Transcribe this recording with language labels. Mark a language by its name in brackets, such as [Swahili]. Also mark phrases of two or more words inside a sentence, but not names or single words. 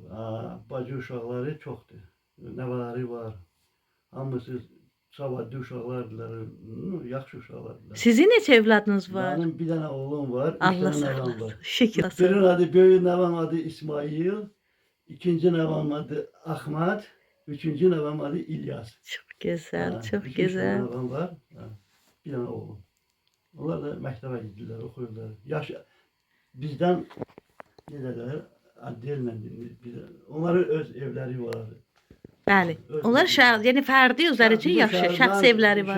[Azerbaijani] Bacı uşaqları çoxdur. Nəvələri var. Hamısı savadlı uşaqlardılar, yaxşı uşaqlardılar. Sizin neçə evladınız var? Mənim bir dənə oğlum var, üç Allah dənə nəvəm sağlasın. var. Şükür. Birinin adı, böyük nəvəm adı İsmail, ikinci nəvəm adı Ahmet, üçüncü nəvəm adı İlyas. [Turkish] Çok güzel, çok [Azerbaijani] İki [Turkish] güzel. [Azerbaijani] nəvəm var, bir dənə oğlum. Onlar da məktəbə gidirlər, oxuyurlar. Bizdən ne derler, adıyla, onların öz evləri var. Bəli. Onlar şəhər, yəni fərdi özləri üçün yaşayır, şəxsi evləri var.